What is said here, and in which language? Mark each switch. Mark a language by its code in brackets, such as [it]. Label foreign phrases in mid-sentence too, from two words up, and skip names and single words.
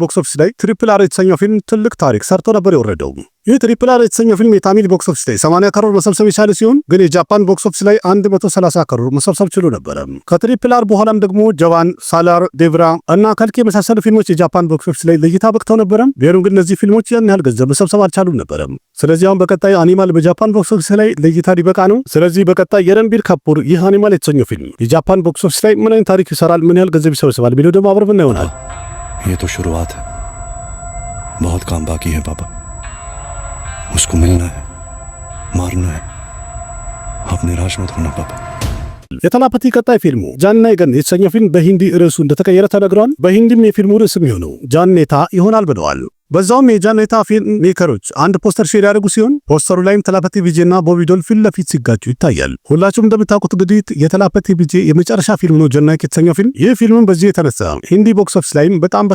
[en] box office [am] ላይ ትሪፕል አር የተሰኘው ፊልም ትልቅ ታሪክ ሰርቶ ነበር የወረደው። ይህ ትሪፕል አር የተሰኘው ፊልም የታሚል [en] box office [am] ላይ 80 ከሮር መሰብሰብ የቻለ ሲሆን ግን የጃፓን [en] box office [am] ላይ 130 ከሮር መሰብሰብ ችሎ ነበረ። ከትሪፕል አር በኋላም ደግሞ ጀዋን፣ ሳላር፣ ዴቭራ እና ከልክ የመሳሰሉ ፊልሞች የጃፓን [en] box office [am] ላይ ለእይታ በቅተው ነበረ። ቢሆንም ግን እነዚህ ፊልሞች ያን ያህል ገንዘብ መሰብሰብ አልቻሉም ነበረ። ስለዚህ አሁን በቀጣይ አኒማል በጃፓን [en] box office [am] ላይ ለእይታ ሊበቃ ነው። ስለዚህ በቀጣይ የረንቢር ካፑር ይህ አኒማል የተሰኘው ፊልም የጃፓን [en] box office [am] ላይ ምን አይነት ታሪክ ይሰራል፣ ምን ያህል ገንዘብ ይሰበስባል ቢለው ደግሞ አብረን ይሆናል። [hi] ये तो शुरुआत है, बहुत काम बाकी है पापा। उसको मिलना है, मारना है। आप निराश मत होना पापा। [am] የተላፐቲ ቀጣይ ፊልሙ ጃንኔገን የተሰኘው ፊልም በሂንዲ ርዕሱ እንደተቀየረ ተነግሯል። በሂንዲም የፊልሙ ርዕስ የሚሆነው ጃኔታ ይሆናል ብለዋል። በዛውም የጃኔታ [en] film makers [am] አንድ [en] poster share [am] ያደርጉ ሲሆን ፖስተሩ ላይም ተላፐቲ ቪጄና ቦቢ ዶል ፊት ለፊት ሲጋጩ ይታያል። ሁላችሁም እንደምታውቁት እንግዲህ የተላፐቲ ቪጄ የመጨረሻ ፊልም ነው ጃኔታ የተሰኘው ፊልም። ይህ ፊልም በዚህ የተነሳ ሂንዲ [en] box office [am] ላይም በጣም